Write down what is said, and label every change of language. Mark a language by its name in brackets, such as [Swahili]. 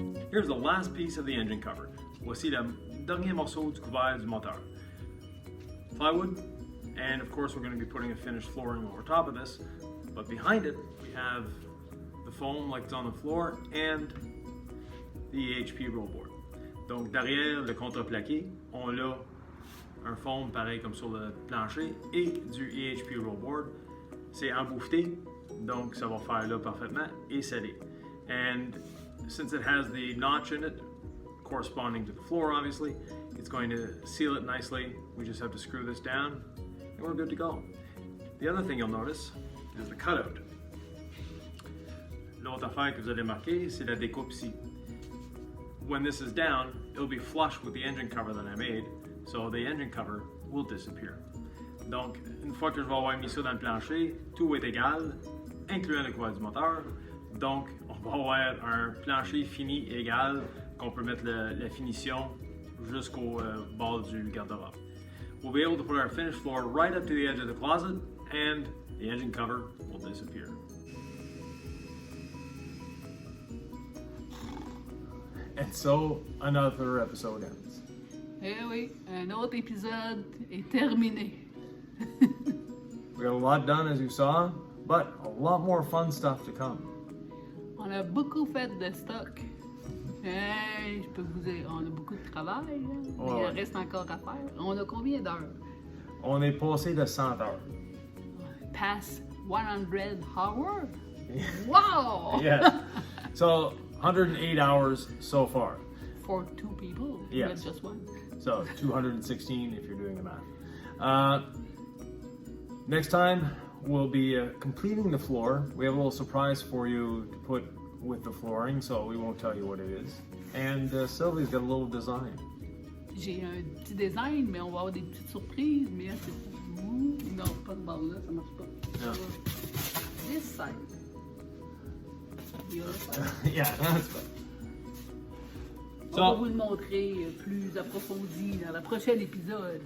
[English] Here's the last piece of the engine cover. [French] Voici le dernier morceau du couvert du moteur. [English] Plywood, and of course we're going to be putting a finished flooring over top of this, but behind it we have the foam like it's on the floor and the EHP roll board. [French] Donc derrière le contreplaqué, on a un foam pareil comme sur le plancher et du EHP roll board. C'est embouffeté, donc ça va faire là parfaitement et scellé. [English] And since it has the notch in it, corresponding to the floor obviously, it's going to seal it nicely. We just have to screw this down and we're good to go. The other thing you'll notice is the cutout. [French] L'autre affaire que vous allez marquer, c'est la découpe ici. [English] When this is down, it'll be flush with the engine cover that I made, so the engine cover will disappear. [French] Donc, une fois que je vais avoir mis ça dans le plancher, tout est égal, incluant le couvert du moteur. Donc, on va avoir un plancher fini égal qu'on peut mettre la finition jusqu'au bord du garde-robe. [English] We'll be able to put our finished floor right up to the edge of the closet and the engine cover will disappear. And so another episode ends. [French] Eh oui, un autre épisode est terminé. [English] We got a lot done as you saw, but a lot more fun stuff to come. [French] On a beaucoup fait de stock. Hey, je peux vous dire, on a beaucoup de travail. Là. Ouais. Il reste encore à faire. On a combien d'heures? On est passé de 100 heures. [English] Past 100 hours? Wow! Yeah. So 108 hours so far. For two people, Yes. not just one. So 216 if you're doing the math. Next time we'll be completing the floor. We have a little surprise for you to put with the flooring, so we won't tell you what it is. And Sylvie's got a little design. [French] J'ai un petit design, mais on va avoir des petites surprises. Mais c'est... Non, pas de bord là, ça marche pas. [English] No. This side. The other side. Yeah, that's good. [French] On va vous le montrer plus approfondi dans le prochain épisode.